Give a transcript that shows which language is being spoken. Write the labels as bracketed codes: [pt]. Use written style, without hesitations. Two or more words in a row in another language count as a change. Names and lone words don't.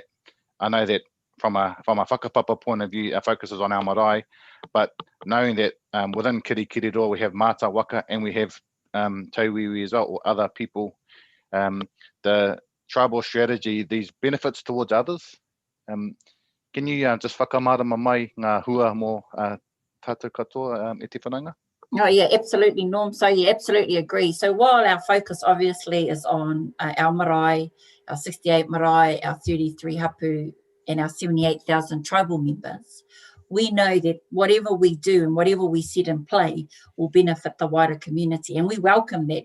[en] I know that from a whakapapa point of view, our focus is on our marae, but knowing that within Kirikiriroa we have [mi] Māta Waka [en] and we have Tauiwi as well, or other people, the tribal strategy, these benefits towards others. Can you just [mi] whakamārama mai ngā hua mō tātou katoa e te whananga? [en] Oh yeah, absolutely, Norm. So yeah, absolutely agree. So while our focus obviously is on our marae, our 68 marae, our 33 hapu, and our 78,000 tribal members, we know that whatever we do and whatever we set in play will benefit the wider community, and we welcome that.